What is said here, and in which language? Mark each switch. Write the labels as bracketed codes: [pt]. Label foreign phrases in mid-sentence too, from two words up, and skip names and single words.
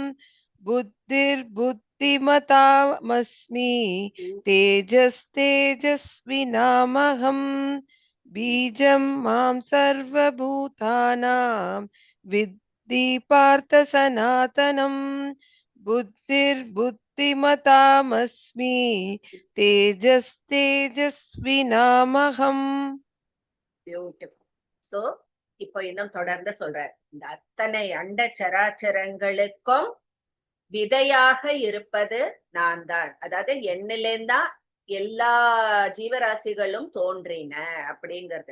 [sa] बुद्धिर्बुद्धिमतामस्मि तेजस्तेजस्विनामहम् बीजं मां सर्वभूतानां विद्धि पार्थ सनातनम् बुद्धिर्बुद्धिमतामस्मि तेजस्तेजस्विनामहम्. [ta] பியூட்டிஃபுல். சோ இப்போ இன்னும் தொடர்ந்து சொல்றார். இந்த அத்தனை அண்ட சராச்சரங்களுக்கும் விதையாக இருப்பது நான் தான், அதாவது என்னிலேந்தா எல்லா ஜீவராசிகளும் தோன்றின அப்படிங்கிறது.